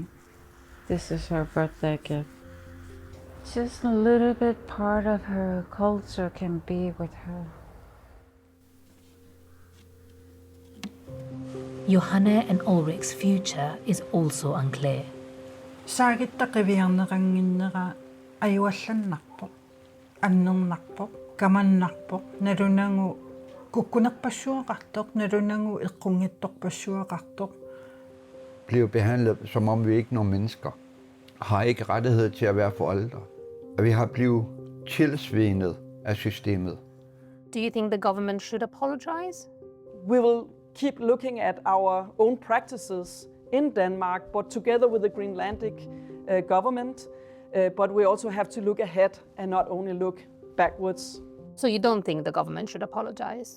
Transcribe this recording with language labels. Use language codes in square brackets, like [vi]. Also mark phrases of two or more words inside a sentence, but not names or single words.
[en] This is her birthday gift. Just a little bit part of her culture can be with her. Johanne and Ulrich's future is also unclear. [kl] Saagittaqiviarneranginnera ajuallanarpoq annernerpoq kamannarpoq nalunangu kukkunerpassuaqartoq nalunangu eqqungittorpassuaqartoq. [da] Bliver behandlet som om vi ikke er nogen mennesker. Har ikke rettighed til at være forældre. At vi har blevet tilsvinet af systemet. [en] Do you think the government should apologize? We will keep looking at our own practices in Denmark, but together with the Greenlandic government. But we also have to look ahead and not only look backwards. So you don't think the government should apologize?